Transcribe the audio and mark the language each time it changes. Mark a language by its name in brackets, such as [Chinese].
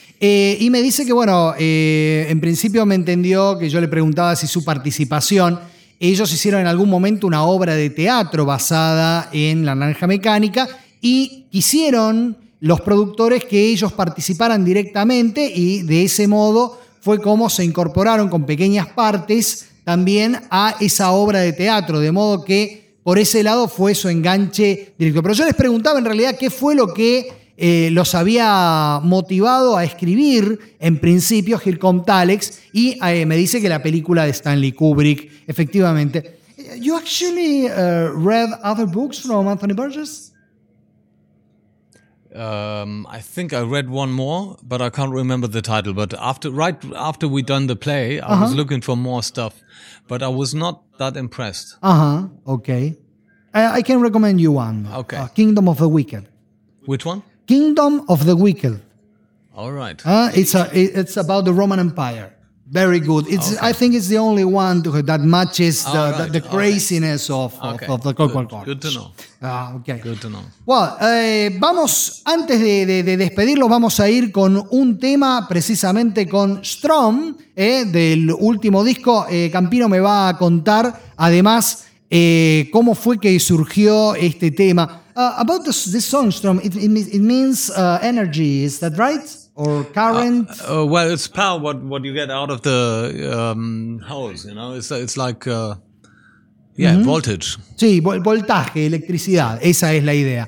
[Spanish] Y me dice que, bueno, en principio me entendió que yo le preguntaba si su participación, ellos hicieron en algún momento una obra de teatro basada en La Naranja Mecánica y quisieron los productores que ellos participaran directamente y de ese modo fue como se incorporaron con pequeñas partes también a esa obra de teatro, de modo que por ese lado fue su enganche directo. Pero yo les preguntaba en realidad qué fue lo que los había motivado a escribir en principio Here Comes Alex, y me dice que la película de Stanley Kubrick, efectivamente. [English] You actually read other books from Anthony Burgess? I think I read one more, but I can't remember the title. But after right after we done the play, I was looking for more stuff, but I was not that impressed. Okay. I can recommend you one. Okay. Kingdom of the Wicked. Which one? Kingdom of the Wicked. All right. It's about the Roman Empire. Very good. It's okay. I think it's the only one that matches the craziness of the Coco Court. Good to know. Okay. Good to know. [Spanish] Well, vamos, antes de despedirlo, vamos a ir con un tema precisamente con Strom, del último disco. Campino me va a contar, además, cómo fue que surgió este tema. [English] About this song, Strom, it means energy, is that right? Or current? Well, it's power. What you get out of the hose, you know, it's like, voltage. [Spanish] Sí, voltaje, electricidad. Esa es la idea.